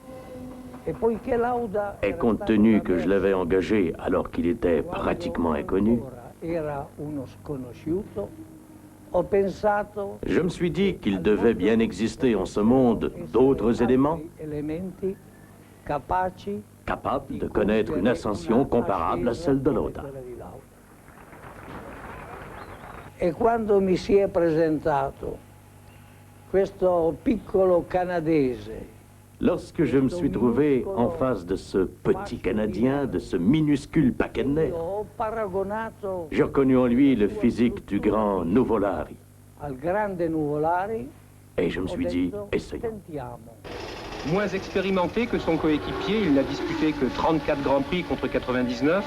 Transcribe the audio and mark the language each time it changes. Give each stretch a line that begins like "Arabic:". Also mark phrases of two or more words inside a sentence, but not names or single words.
French: Et compte tenu que je l'avais engagé alors qu'il était pratiquement inconnu, je me suis dit qu'il devait bien exister en ce monde d'autres éléments capables de connaître une ascension comparable à celle de Lauda.
Italian: Et quando mi si è presentato questo piccolo canadese,
French: lorsque je me suis trouvé en face de ce petit Canadien, de ce minuscule paquet, j'ai reconnu en lui le physique du grand Nuvolari. Et je me suis dit, essayons. Moins expérimenté que son coéquipier, il n'a disputé que 34 Grands Prix contre 99.